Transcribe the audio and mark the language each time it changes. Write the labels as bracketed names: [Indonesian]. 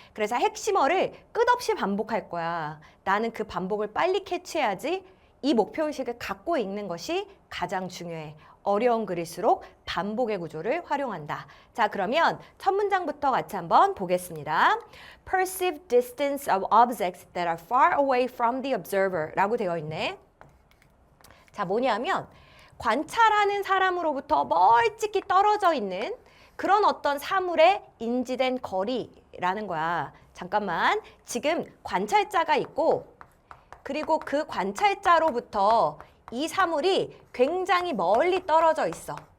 [Korean] 그래서 핵심어를 끝없이 반복할 거야. 나는 그 반복을 빨리 캐치해야지. 이 목표의식을 갖고 있는 것이 가장 중요해. 어려운 글일수록 반복의 구조를 활용한다. 자, 그러면 첫 문장부터 같이 한번 보겠습니다. [English] Perceived distance of objects that are far away from the observer [Korean] 라고 되어 있네. 자, 뭐냐면 관찰하는 사람으로부터 멀찍이 떨어져 있는 그런 어떤 사물의 인지된 거리라는 거야. 잠깐만, 지금 관찰자가 있고 그리고 그 관찰자로부터 이 사물이 굉장히 멀리 떨어져 있어.